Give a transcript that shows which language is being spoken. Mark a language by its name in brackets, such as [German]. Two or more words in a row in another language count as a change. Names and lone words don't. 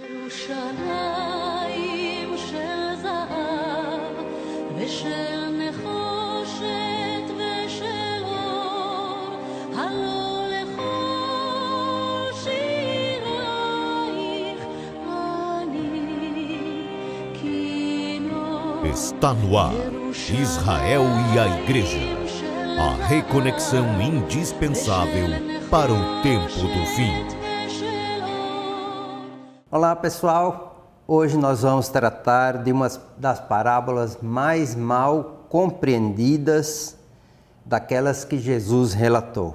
[Hebrew] ירושלים של זהב ושל נחושת ושל אור, הלא לכל שירייך אני כינור. [Portuguese] Está no ar, Israel e a Igreja, a reconexão indispensável para o tempo do fim. Olá pessoal, hoje nós vamos tratar de uma das parábolas mais mal compreendidas daquelas que Jesus relatou.